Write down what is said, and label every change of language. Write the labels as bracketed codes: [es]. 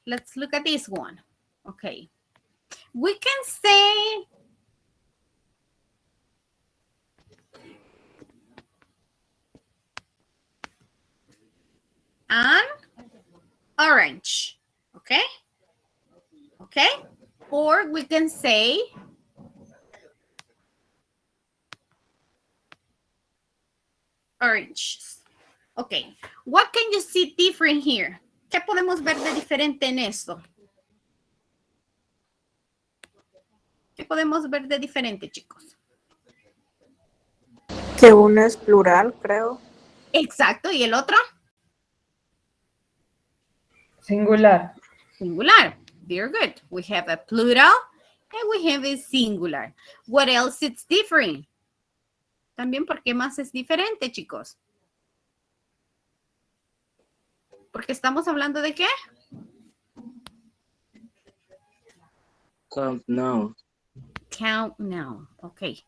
[en] Let's look at this one. Okay. We can say an orange. Okay? Okay? Or we can say oranges. Okay. What can you see different here? [es] ¿Qué podemos ver de diferente en esto? ¿Qué podemos ver de diferente, chicos? Que uno es plural, creo. Exacto. ¿Y el otro? Singular. [en] Singular. Very good. We have a plural and we have a singular. What else is different? [es] También, ¿por qué más es diferente, chicos? Porque estamos hablando de qué? [en] count noun. Count noun. Ok.